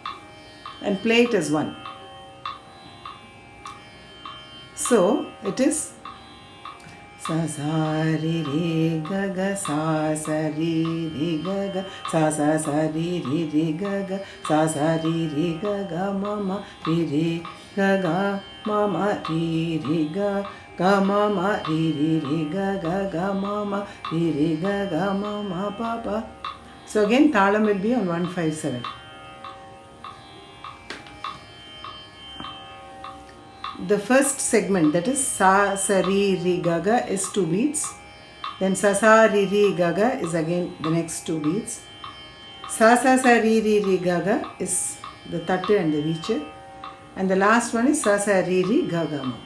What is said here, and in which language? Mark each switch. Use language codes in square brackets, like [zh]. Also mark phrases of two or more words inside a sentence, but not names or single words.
[en] and play it as one. So it is sa sa re re ga ga sa sa re re ga ga sa sa sa re re re ga ga sa sa re re ga ga ma ma re re ga ga ma ma re re ga ga ma ma re re re ga ga ma ma re re ga ga ma ma pa pa. So again talam will be on 1, 5, 7. The first segment, that is sa sa re re ga ga, is 2 beats. Then sa sa re re ga ga is again the next 2 beats. Sa sa sa re re re ga ga is the tattu and the veechu, and the last one is sa sa re re ga ga ma.